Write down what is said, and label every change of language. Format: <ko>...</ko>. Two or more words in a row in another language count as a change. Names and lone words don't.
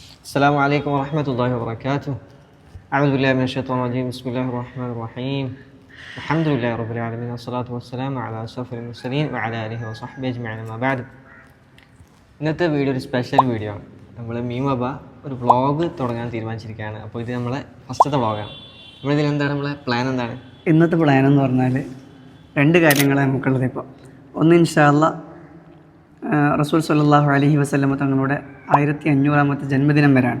<ar>السلام عليكم ورحمة الله وبركاته. أعوذ بالله من الشيطان الرجيم. بسم الله الرحمن الرحيم. الحمد لله رب العالمين والصلاة والسلام على أشرف المرسلين وعلى آله وصحبه أجمعين. أما بعد.</ar> <ml>ഇന്നത്തെ വീഡിയോ ഒരു</ml> <en>special video</en> <ml>ആണ്. നമ്മൾ മീമബ ഒരു വ്ളോഗ് തുടങ്ങാൻ തീരുമാനിച്ചിരിക്കുകയാണ്. അപ്പോൾ ഇത് നമ്മളെ ഫസ്റ്റത്തെ വ്ളോഗാണ്. നമ്മളിതിൽ എന്താണ് നമ്മളെ പ്ലാൻ എന്താണ്? ഇന്നത്തെ പ്ലാൻ എന്ന് പറഞ്ഞാൽ രണ്ട് കാര്യങ്ങളാണ് നമുക്കുള്ളത്. ഇപ്പോൾ ഒന്ന്</ml> <ar>إن شاء الله</ar> <ml>റസൂൽ</ml> <ar>صلى الله عليه وسلم</ar> <ml>തങ്ങളുടെ 1500-ാമത്തെ ജന്മദിനം വരാണ്.</ml>